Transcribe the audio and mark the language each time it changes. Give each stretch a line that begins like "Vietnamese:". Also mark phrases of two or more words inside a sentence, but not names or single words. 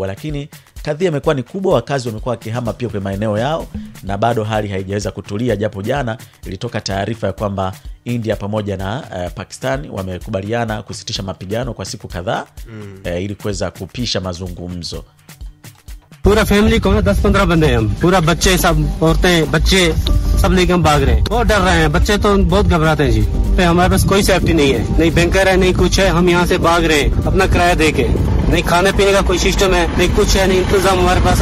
Swahili: Lakini kadhia imekuwa ni kubwa, wakazi wamekuwa wakihama pia kwa maeneo yao, na bado hali haijaweza kutulia, japo jana ilitoka taarifa ya kwamba India pamoja na Pakistan wamekubaliana kusitisha mapigano kwa siku kadhaa ili kuweza kupisha mazungumzo.
Hindi: पूरा फैमिली को 10-15 बंदे हैं हम, पूरा बच्चे सब, औरतें बच्चे सब लेके हम भाग रहे हैं। बहुत डर रहे हैं बच्चे, तो बहुत घबराते हैं जी। हमारे पास कोई सेफ्टी नहीं है, नहीं बैंकर है, नहीं कुछ है। हम यहाँ से भाग रहे हैं अपना किराया देके, नहीं खाने पीने का कोई सिस्टम है, नहीं कुछ है, नहीं इंतजाम हमारे पास है।